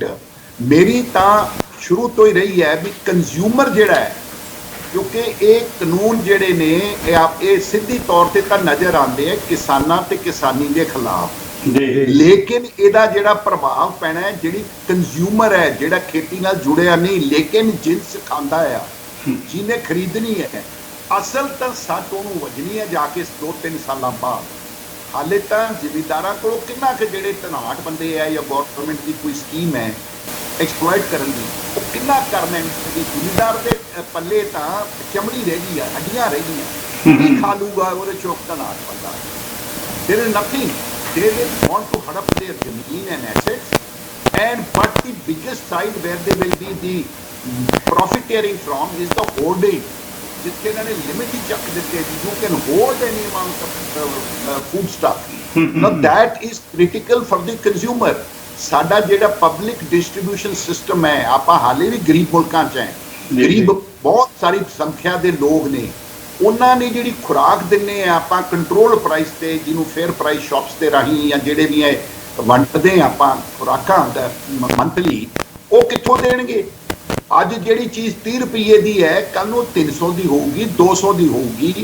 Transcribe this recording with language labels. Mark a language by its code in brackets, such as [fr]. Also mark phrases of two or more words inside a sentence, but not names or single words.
[pa] ਮੇਰੀ ਤਾਂ ਸ਼ੁਰੂ ਤੋਂ ਹੀ ਰਹੀ ਹੈ ਵੀ ਕੰਜ਼ਿਊਮਰ ਜਿਹੜਾ ਹੈ, ਕਿਉਂਕਿ ਇਹ ਕਾਨੂੰਨ ਜਿਹੜੇ ਨੇ ਇਹ ਸਿੱਧੀ ਤੌਰ ਤੇ ਤਾਂ ਨਜ਼ਰ ਆਉਂਦੇ ਹੈ ਕਿਸਾਨਾਂ ਤੇ ਕਿਸਾਨੀ ਦੇ ਖਿਲਾਫ, ਲੇਕਿਨ ਇਹਦਾ ਜਿਹੜਾ ਪ੍ਰਭਾਵ ਪੈਣਾ ਹੈ ਜਿਹੜੀ ਕੰਜ਼ਿਊਮਰ ਹੈ, ਜਿਹੜਾ ਖੇਤੀ ਨਾਲ ਜੁੜਿਆ ਨਹੀਂ ਲੇਕਿਨ ਜਿੰਸ ਖਾਂਦਾ ਆ, ਜਿਹਨੇ ਖਰੀਦਣੀ ਹੈ, ਅਸਲ ਤਾਂ ਸੱਟ ਉਹਨੂੰ ਵੱਜਣੀ ਹੈ ਜਾ ਕੇ 2-3 ਸਾਲਾਂ ਬਾਅਦ। ਹਾਲੇ ਤਾਂ ਜ਼ਿਮੀਂਦਾਰਾਂ ਕੋਲ ਕਿੰਨਾ ਕੁ ਜਿਹੜੇ ਧਨਾਟ ਬੰਦੇ ਹੈ ਜਾਂ ਗੌਰਮੈਂਟ ਦੀ ਕੋਈ ਸਕੀਮ ਹੈ ਐਕਸਪਲੋਇਟ ਕਰਨ ਦੀ, ਉਹ ਕਿੰਨਾ ਕਰਨਾ ਜ਼ਿਮੀਂਦਾਰ ਦੇ ਪੱਲੇ ਤਾਂ ਚਮੜੀ ਰਹਿ ਗਈ ਆ, ਹੱਡੀਆਂ ਰਹਿ ਗਈਆਂ, ਕੀ ਖਾ ਲੂਗਾ ਉਹਦੇ ਚੋਕ ਧਨਾਟ ਬੰਦਾ। [en] There is nothing. They will want to harass their zameen and assets, but the biggest side where they will be the profiteering from is the hoarding. [hi] जिसके इन्होंने लिमिट ही चक देते हैं, [en] you can hold any amount of food stuff. Now that is critical for the consumer. [pa] ਸਾਡਾ ਜਿਹੜਾ [en] public distribution system [pa] ਹੈ, ਆਪਾਂ ਹਾਲੇ ਭੀ ਗਰੀਬ ਮੁਲਕਾਂ ਚ ਹੈਂ, ਗਰੀਬ ਬਹੁਤ ਸਾਰੀ ਸੰਖਿਆ ਦੇ ਲੋਕ ਨੇ, ਉਹਨਾਂ ਨੇ ਜਿਹੜੀ ਖੁਰਾਕ ਦਿੰਨੇ ਆ ਆਪਾਂ [en] control price [pa] ਤੇ, ਜਿਹਨੂੰ [en] fair price shops [pa] ਦੇ ਰਾਹੀਂ ਜਾਂ ਜਿਹੜੇ ਵੀ ਹੈ ਵੰਡਦੇ ਆਪਾਂ ਖੁਰਾਕਾਂ ਮੰਥਲੀ, ਉਹ ਕਿੱਥੋਂ ਦੇਣਗੇ? ਅੱਜ ਜਿਹੜੀ ਚੀਜ਼ 30 ਰੁਪਏ ਦੀ ਹੈ ਕੱਲ ਨੂੰ 300 ਦੀ ਹੋਊਗੀ, 200 ਦੀ ਹੋਊਗੀ।